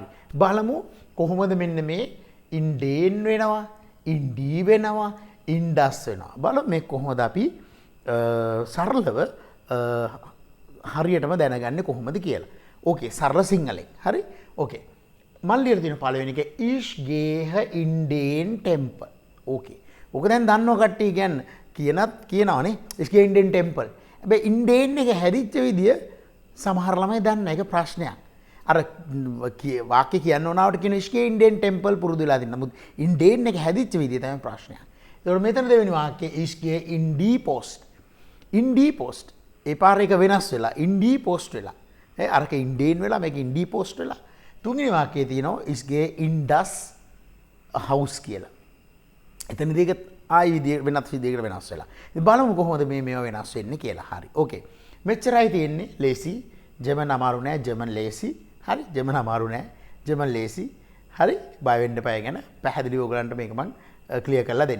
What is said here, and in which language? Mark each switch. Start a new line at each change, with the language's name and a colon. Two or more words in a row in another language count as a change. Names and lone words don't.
Sinhala: බලමු කොහොමද මෙන්න මේ ඉන්ඩේන් වෙනවා, ඉන්ඩී වෙනවා, ඉන්ඩස් වෙනවා. බලමු මේ කොහොමද අපි සරලව හරියටම දැනගන්නේ කොහොමද කියලා. ඕකේ සරල සිංහලෙන්. හරි. ඕකේ. මම ලියලා තියෙන පළවෙනි එක
German: ich gehe in den Tempel.
Sinhala: ඕකේ. ඕක දැන් දන්නව කට්ටිය කියනවනේ
German: ich gehe in den Tempel.
Sinhala: හැබැයි
German: in den
Sinhala: එක හැදිච්ච විදිය සමහර ළමයි දන්නේ නැහැ. ඒක ප්‍රශ්නයක්. අර වාක්‍ය කියන්න ඕනාවට කියන
German: ich gehe in den Tempel
Sinhala: පුරුදු වෙලා තියෙනවා. නමුත්
German: in den
Sinhala: එක හැදිච්ච විදිය තමයි ප්‍රශ්නයක්. ඒකට මෙතන දෙවෙනි වාක්‍යය
German: ich gehe in die Post. in die Post.
Sinhala: ඒ පාර එක වෙනස් වෙලා
German: in die Post
Sinhala: වෙලා. අරක ඉන්ඩේන් වෙලා මේක
German: in die Post
Sinhala: වෙලා. තුන්වෙනි වාක්‍යයේ තියෙනවා
German: ich gehe in das Haus
Sinhala: කියලා. එතනදී ඒක ආයි වෙනත් විදිහකට වෙනස් වෙලා. ඉතින් බලමු කොහොමද මේවා වෙනස් වෙන්නේ කියලා. හරි. ඕකේ. මෙච්චරයි තියෙන්නේ. ලේසි. ජර්මන් අමාරු නෑ. ජර්මන් ලේසි. හරි. ජර්මන් අමාරු නෑ. ජර්මන් ලේසි. හරි. බය වෙන්න එපා ගැන. පැහැදිලිව ඔයගලන්ට මේක මම ක්ලියර් කරලා දෙන්න.